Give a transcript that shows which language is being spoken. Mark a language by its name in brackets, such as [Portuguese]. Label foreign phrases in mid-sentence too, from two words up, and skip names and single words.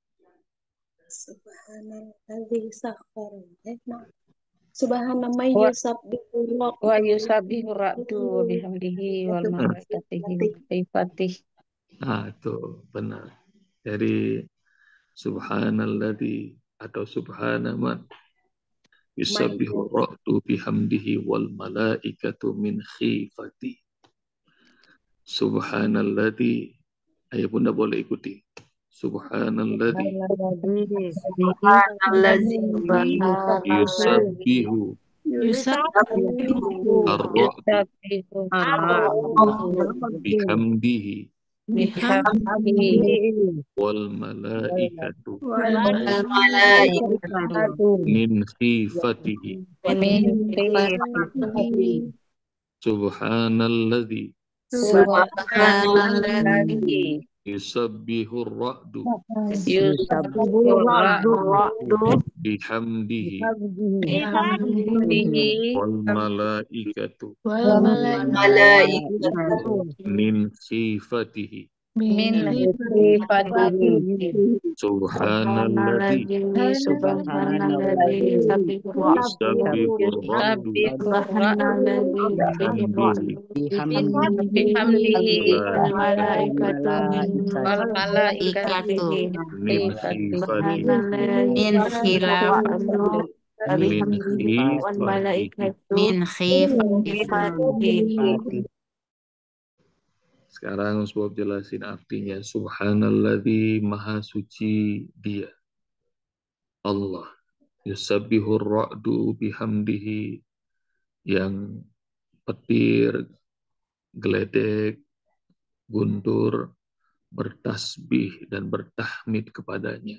[Arabic] سبحان الذي سخر سبحان من Wa yusabbihu ويسبح الرعد بحمده وملائكته صفاته. [Indonesian] Nah, itu benar. Jadi subhanalladzi atau [Arabic] سبحان من يسبح الرعد بحمده والملائكة من خيفة. Subhanalladzi. [Indonesian] Ayah bunda boleh ikuti. [Arabic] Subhanalladzi Subhanalladzi yusabbihu yusabbihu ar-ra'du Yusabbihu ar-ra'du bihamdihi bihamdihi والملائكة والملائكة من خيفته. min khifatihi. khifatihi. Subhanalladzi Subhanalladzi Subhanalladzi يسبح الرعد yusabbihu ar-ra'du bihamdihi bihamdihi والملائكة والملائكة من خيفته. من خيفته. Subhanalladzi subhanalladzi يسبح الرعد يسبح الرعد bihamdihi bihamdihi wal malaikatu والملائكة min khifatihi. khifatihi. من خلافة من خيفته. من خيفة. [Indonesian] Sekarang sebab jelasin artinya. Subhanalladzi maha suci dia. Allah. [Arabic] يسبح الرعد بحمده. [Indonesian] Yang petir, geledek, guntur, bertasbih dan bertahmid kepadanya.